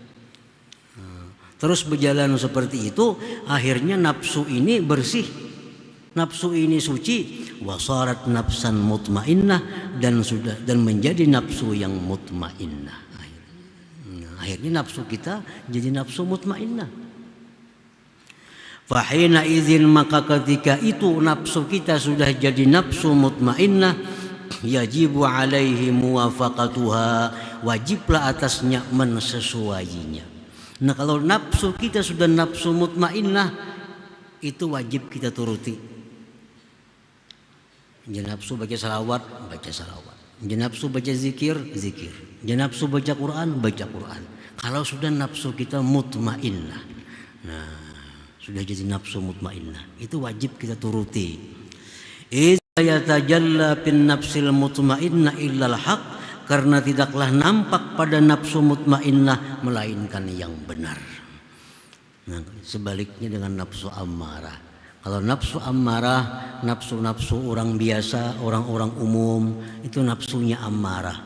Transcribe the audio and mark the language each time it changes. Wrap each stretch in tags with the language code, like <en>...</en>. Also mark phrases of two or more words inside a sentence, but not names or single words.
<id>Terus berjalan seperti itu, akhirnya nafsu ini bersih, nafsu ini suci,</id> <ar>وصارت نفسا مطمئنة,</ar> <id>dan menjadi nafsu yang mutmainnah. Akhirnya nafsu kita jadi nafsu mutmainnah.</id> <ar>فحينئذ,</ar> <id>maka ketika itu nafsu kita sudah jadi nafsu mutmainnah,</id> <ar>يجب عليه موافقتها,</ar> <id>wajiblah atasnya mensesuainya. Nah, kalau nafsu kita sudah nafsu mutmainnah, itu wajib kita turuti. Jangan nafsu baca salawat, baca salawat. Jangan nafsu baca zikir, zikir. Jangan nafsu baca Quran, baca Quran. Kalau sudah nafsu kita mutmainnah, nah, sudah jadi nafsu mutmainnah, itu wajib kita turuti.</id> <ar>إذ لا يتجلى بالنفس المطمئنة إلا الحق,</ar> <id>karena tidaklah nampak pada nafsu mutmainnah melainkan yang benar. Nah, sebaliknya dengan nafsu ammarah. Kalau nafsu ammarah, nafsu-nafsu orang biasa, orang-orang umum, itu nafsunya ammarah.</id>